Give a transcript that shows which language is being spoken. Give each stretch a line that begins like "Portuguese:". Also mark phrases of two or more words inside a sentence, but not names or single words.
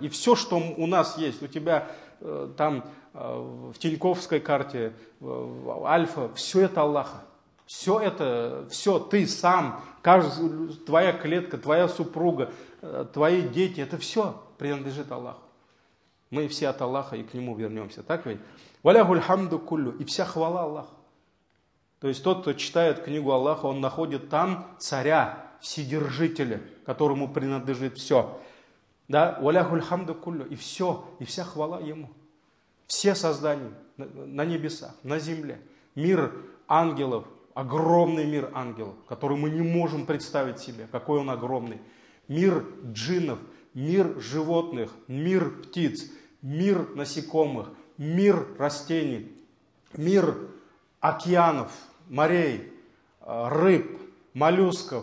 Russian: И все, что у нас есть, у тебя там в Тиньковской карте, Альфа, все это Аллаха. Все ты сам, твоя клетка, твоя супруга, твои дети, это все принадлежит Аллаху. Мы все от Аллаха и к Нему вернемся. Так ведь?
Arabic: وله الحمد كله.
Russian: И вся хвала Аллаху. То есть тот, кто читает книгу Аллаха, он находит там царя, вседержителя, которому принадлежит все. Да?
Arabic: وله الحمد كله.
Russian: И все, и вся хвала Ему. Все создания на небесах, на земле. Мир ангелов, огромный мир ангелов, который мы не можем представить себе, какой он огромный. Мир джиннов, мир животных, мир птиц, мир насекомых, мир растений, мир океанов, морей, рыб, моллюсков.